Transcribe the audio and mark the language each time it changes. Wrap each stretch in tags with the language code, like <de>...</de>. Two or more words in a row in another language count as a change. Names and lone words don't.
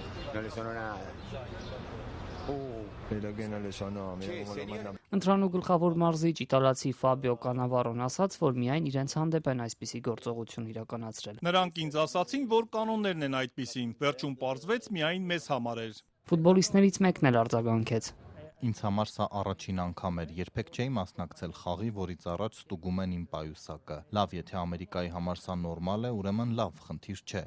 <es>No le sonó nada. Pero que no le sonó, mira cómo lo mandan.</es> <hy>Ընտրանու գլխավոր մարզիչ իտալացի Ֆաբիո Կանավարոն ասաց, որ միայն իրենց հանդեպ են այսպիսի գործողություն իրականացրել։ Նրանք ինձ ասացին, որ կանոններն են այդպիսին, վերջում պարզվեց միայն մեզ համար էր։ Ֆուտբոլիստներից մեկն էլ արձագանքեց։ Ինձ համար սա առաջին անգամ էր, երբեք չէի մասնակցել խաղի, որից առաջ ստուգում են իմ պայուսակը։ Լավ, եթե Ամերիկայի համար սա նորմալ է, ուրեմն լավ, խնդիր չէ։</hy>